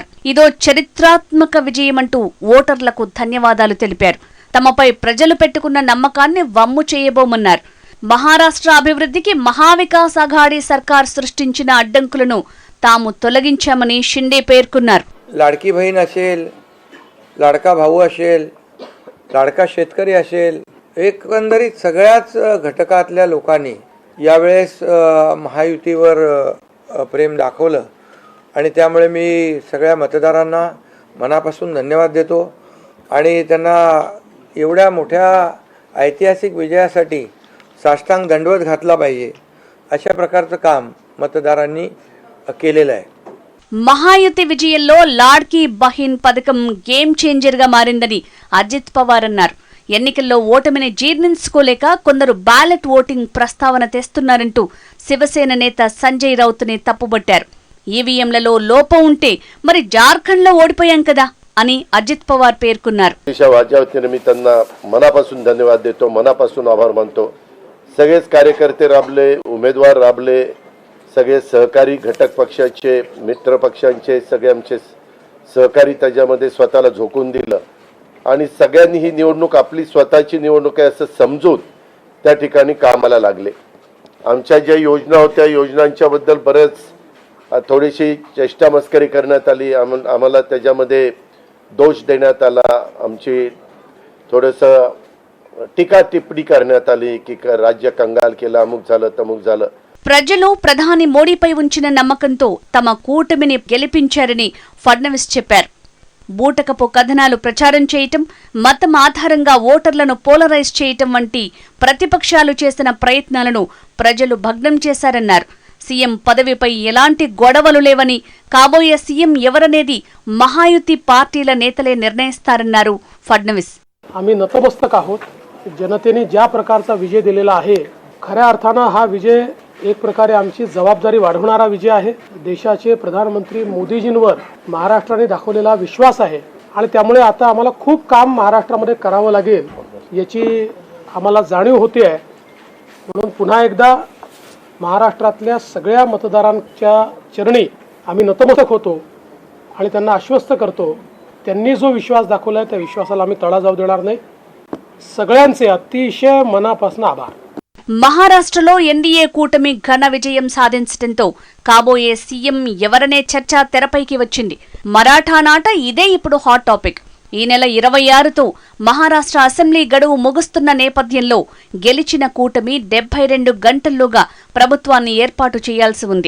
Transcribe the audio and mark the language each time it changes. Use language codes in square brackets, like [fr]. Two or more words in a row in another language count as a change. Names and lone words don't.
[te] ఇదో చరిత్రాత్మక విజయమంటూ ఓటర్లకు ధన్యవాదాలు తెలిపారు. తమపై ప్రజలు పెట్టుకున్న నమ్మకాన్ని వమ్ము చేయబోమన్నారు. మహారాష్ట్ర అభివృద్ధికి మహావికాస్ అఘాడీ సర్కార్ సృష్టించిన అడ్డంకులను తాము తొలగించామని షిండే పేర్కొన్నారు. [mr] लाडकी बहीण असेल, लाडका भाऊ असेल, लाडका शेतकरी असेल, एकंदरीत सगळ्याच घटकातल्या लोकांनी यावेळेस महायुतीवर प्रेम दाखवलं आणि त्यामुळे मी सगळ्या मतदारांना मनापासून धन्यवाद देतो आणि त्यांना एवढ्या मोठ्या ऐतिहासिक विजयासाठी साष्टांग दंडवत घातला पाहिजे अशा प्रकारचं काम मतदारांनी केलेलं आहे. [te] మహాయుతి విజయంలో లాడ్కీ బహిన్ పథకం [en] game changer [te] గా మారిందని అజిత్ పవార్ అన్నారు. ఎన్నికల్లో ఓటమిని జీర్ణించుకోలేక కొందరు బ్యాలెట్ ఓటింగ్ ప్రస్తావన తెస్తున్నారంటూ శివసేన నేత సంజయ్ రౌత్ని తప్పుబట్టారు. ఈవీఎంలలో లోపం ఉంటే మరి జార్ఖండ్లో ఓడిపోయాం కదా అని అజిత్ పవార్ పేర్కొన్నారు. [mr] मी त्यांना मनापासून धन्यवाद देतो, मनापासून आभार मानतो. सगळेच कार्यकर्ते राबले, उमेदवार राबले, सगळे सहकारी घटक पक्षाचे, मित्र पक्षांचे सगळे आमचे सहकारी त्याच्यामध्ये स्वतःला झोकून दिलं आणि सगळ्यांनी ही निवडणूक आपली स्वतःची निवडणूक आहे असं समजून त्या ठिकाणी कामाला लागले. आमच्या ज्या योजना होत्या योजनांच्याबद्दल बरेच थोडीशी चेष्टा मस्करी करण्यात आली, आम्हाला त्याच्यामध्ये दोष देण्यात आला, आमची थोडंसं टीका टिप्पणी करण्यात आली की राज्य कंगाल केलं, अमुक झालं तमुक झालं. [te] ప్రజలు ప్రధాని మోడీపై ఉంచిన నమ్మకంతో తమ కూటమిని గెలిపించారని ఫడ్నవీస్ చెప్పారు. బూటకపు కథనాలు ప్రచారం చేయటం, మతం ఆధారంగా ఓటర్లను పోలరైజ్ చేయటం వంటి ప్రతిపక్షాలు చేసిన ప్రయత్నాలను ప్రజలు భగ్నం చేశారన్నారు. సీఎం పదవిపై ఎలాంటి గొడవలు లేవని, కాబోయే సీఎం ఎవరనేది మహాయుతి పార్టీల నేతలే నిర్ణయిస్తారన్నారు ఫడ్నవీస్. [mr] आम्ही नतमस्तक आहोत. जनतेने ज्या प्रकारचा विजय दिलेला आहे, खऱ्या अर्थानं हा विजय एक प्रकारे आमची जबाबदारी वाढवणारा विजय आहे. देशाचे प्रधानमंत्री मोदीजींवर महाराष्ट्राने दाखवलेला विश्वास आहे आणि त्यामुळे आता आम्हाला खूप काम महाराष्ट्रामध्ये करावं लागेल याची आम्हाला जाणीव होते आहे. म्हणून पुन्हा एकदा महाराष्ट्रातल्या सगळ्या मतदारांच्या चरणी आम्ही नतमस्तक होतो आणि त्यांना आश्वस्त करतो, त्यांनी जो विश्वास दाखवला आहे त्या विश्वासाला आम्ही तडा जाऊ देणार नाही. सगळ्यांचे अतिशय मनापासून आभार. [te] మహారాష్ట్రలో ఎన్డీఏ కూటమి ఘన విజయం సాధించడంతో కాబోయే సీఎం ఎవరనే చర్చ తెరపైకి వచ్చింది. మరాఠా నాట ఇదే ఇప్పుడు [en] hot topic. [te] ఈ నెల 26తో మహారాష్ట్ర అసెంబ్లీ గడువు ముగుస్తున్న నేపథ్యంలో గెలిచిన కూటమి 72 గంటల్లోగా ప్రభుత్వాన్ని ఏర్పాటు చేయాల్సి ఉంది.